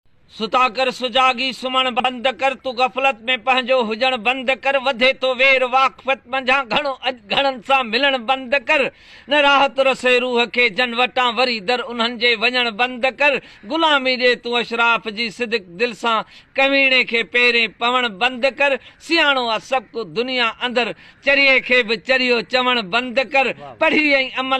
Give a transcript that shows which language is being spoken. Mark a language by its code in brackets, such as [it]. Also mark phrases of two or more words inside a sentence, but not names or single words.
[sd] सुता कर सुजागी सुमन बंद कर, तू गफलत में पंहिंजो हुजण बंद कर, वधे तो वेर वाक़फ़त मंझां घणो घणनि सां मिलण बंद कर, न राहत रसे रूह खे जन वटां वरी दर उन्हनि जे वञण बंद कर, गुलामी ॾे तूं अशराफ जी सिदक दिल सां कमीणे खे पेरे पवण बंद कर, सियाणो आहे सभु को दुनिया अंदर चरिये खे बि चरियो चवण बंद कर, पढ़ी ऐं अमल